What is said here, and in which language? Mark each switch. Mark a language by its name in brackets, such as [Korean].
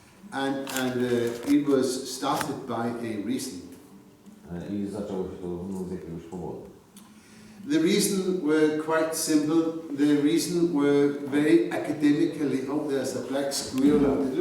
[English] And it was started by a reason. [Polish] I zaczęło się to z jakiegoś powodu. [English] The reason were quite simple. The reason were very academically. Oh, there's a black squirrel out there.